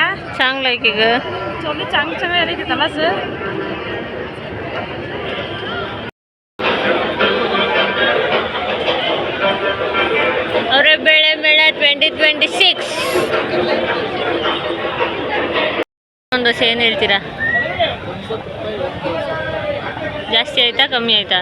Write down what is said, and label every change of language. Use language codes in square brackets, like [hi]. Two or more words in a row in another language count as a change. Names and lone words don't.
[mr] चांगलं आहे की ग. चोली चांगली आली त्यालाच. [kn] ಅವರೇ ಬೆಳೆ ಮೇಳ 2026 ಒಂದು ದೋಸೆ ಏನು ಹೇಳ್ತೀರಾ? ಜಾಸ್ತಿ ಆಯಿತಾ ಕಮ್ಮಿ ಆಯಿತಾ?